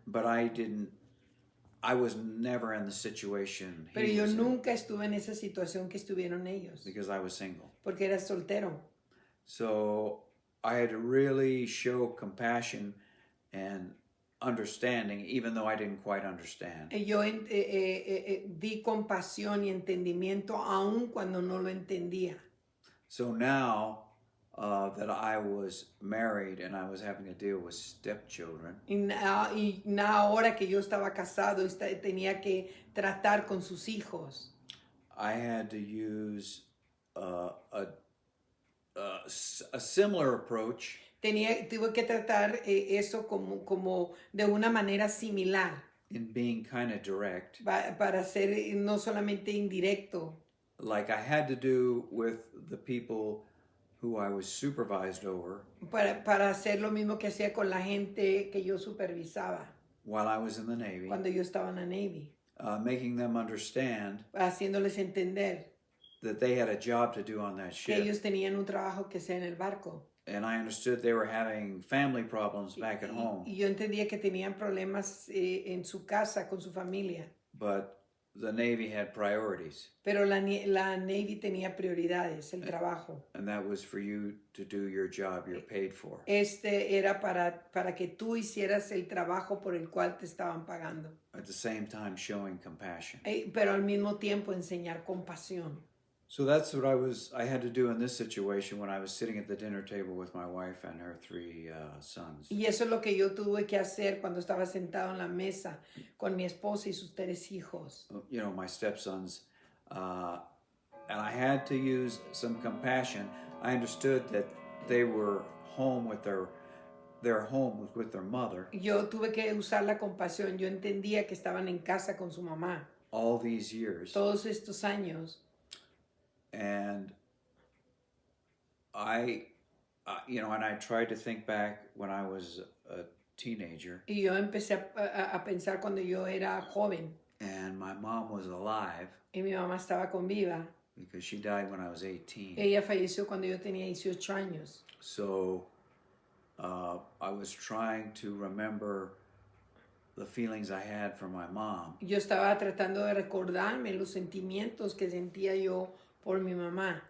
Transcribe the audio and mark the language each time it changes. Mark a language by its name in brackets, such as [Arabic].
[English] But I was never in the situation he [Spanish] Pero yo [English] was [Spanish] nunca estuve en esa situación que estuvieron ellos. [English] Because I was single. [Spanish] Porque era soltero. [English] So I had to really show compassion and understanding, even though I didn't quite understand. [Spanish] Yo di compasión y entendimiento aun cuando no lo entendía. [English] So now that I was married and I was having to deal with stepchildren. [Spanish] Y ahora que yo estaba casado, tenía que tratar con sus hijos. [English] I had to use a similar approach. [Spanish] Tuve que tratar eso como de una manera similar. [English] In being kind of direct. [Spanish] Para ser no solamente indirecto. [English] Like I had to do with the people who I was supervised over. [Spanish] Para hacer lo mismo que hacía con la gente que yo supervisaba. [English] While I was in the Navy. [Spanish] Cuando yo estaba en la Navy. [English] Making them understand. [Spanish] Haciéndoles entender. [English] That they had a job to do on that ship. [Spanish] Que ellos tenían un trabajo que hacer en el barco. [English] And I understood they were having family problems back at home. [Spanish] Y yo entendía que tenían problemas en su casa con su familia. [English] But the Navy had priorities. [Spanish] Pero la Navy tenía prioridades, el trabajo. [English] And that was for you to do your job you're paid for. [Spanish] Era para que tú hicieras el trabajo por el cual te estaban pagando. [English] At the same time showing compassion. [Spanish] Pero al mismo tiempo enseñar compasión. [English] So that's what I had to do in this situation when I was sitting at the dinner table with my wife and her three sons. [Spanish] Y eso es lo que yo tuve que hacer cuando estaba sentado en la mesa con mi esposa y sus 3 hijos. [English] You know, my stepsons. And I had to use some compassion. I understood that they were home with their home was with their mother [Spanish] Yo tuve que usar la compasión. Yo entendía que estaban en casa con su mamá [English] all these years. [Spanish] todos estos años. [English] And and I tried to think back when I was a teenager [Spanish] Y yo empecé a pensar cuando yo era joven [English] and my mom was alive [Spanish] y mi mamá estaba con viva. [English] because she died when I was 18. [Spanish] Ella falleció cuando yo tenía 18 años. [English] So I was trying to remember the feelings I had for my mom. [Spanish] Yo estaba tratando de recordarme los sentimientos que sentía yo por mi mamá